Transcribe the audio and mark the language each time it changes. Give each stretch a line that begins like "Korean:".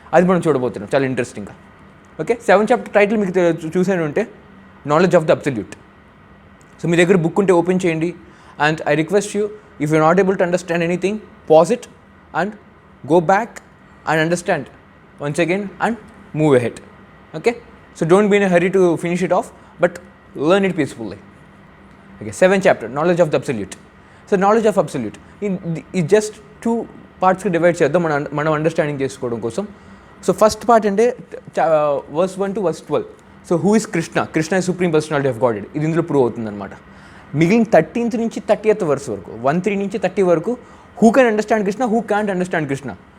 Telugu: అది మనం చూడబోతున్నాం చాలా ఇంట్రెస్టింగ్గా. ఓకే, 7 చాప్టర్ టైటిల్ మీకు చూసాను అంటే knowledge of the absolute. So మీ దగ్గర బుక్ ఉంటే ఓపెన్ చేయండి.
English: And I request you, if you not able to understand anything, pause it and go back and understand once again and move ahead. Okay, so don't be in a hurry to finish it off, but learn it peacefully. Okay, 7th chapter, knowledge of the absolute. So knowledge of absolute is just 2 parts
Telugu: కి divide చేద్దాం మనం understanding చేసుకోవడం కోసం.
English: So first part అంటే verse 1 to verse 12. So who is Krishna? Krishna is supreme personality of God.
Telugu: ఇది ఇందులో prove అవుతుంది అనమాట. మిగిలిన 13th నుంచి 30th వర్స్ వరకు, 1-3 నుంచి 30 వరకు
English: Who can understand Krishna, who can't understand Krishna.